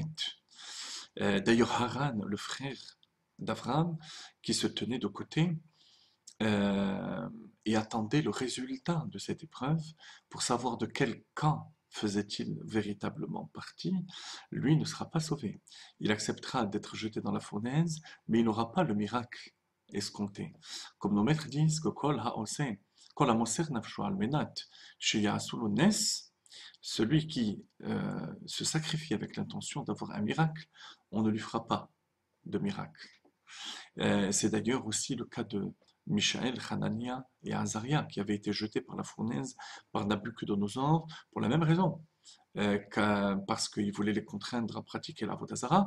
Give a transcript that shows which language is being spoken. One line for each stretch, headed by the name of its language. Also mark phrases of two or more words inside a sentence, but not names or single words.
French: D'ailleurs, Haran, le frère d'Avraham, qui se tenait de côté et attendait le résultat de cette épreuve pour savoir de quel camp faisait-il véritablement partie, lui ne sera pas sauvé. Il acceptera d'être jeté dans la fournaise, mais il n'aura pas le miracle escompté. Comme nos maîtres disent que
Hebrew: כל העושה, כל המוסר נפשו על מנת שיעשו לו נס,
French: celui qui se sacrifie avec l'intention d'avoir un miracle, on ne lui fera pas de miracle. C'est d'ailleurs aussi le cas de Michaël, Hanania et Azaria, qui avaient été jetés par la fournaise par Nabuchodonosor pour la même raison, parce qu'il voulait les contraindre à pratiquer la Vodazara.